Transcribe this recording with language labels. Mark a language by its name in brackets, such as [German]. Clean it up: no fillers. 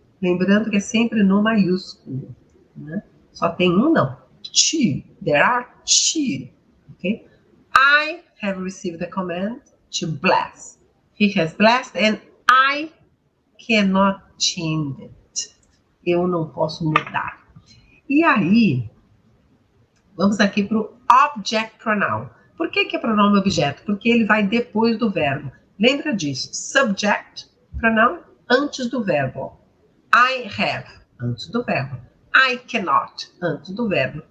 [Portuguese] Lembrando que é sempre no maiúsculo. Né? Só tem um, não. Two. [English] There are two. [Portuguese] Ok? [English] I have received the command to bless. He has blessed and I cannot change it. [Portuguese] Eu não posso mudar. E aí, vamos aqui para o object pronoun. Por que é pronome objeto? Porque ele vai depois do verbo. Lembra disso? Subject pronoun antes do verbo. I have antes do verbo. I cannot antes do verbo.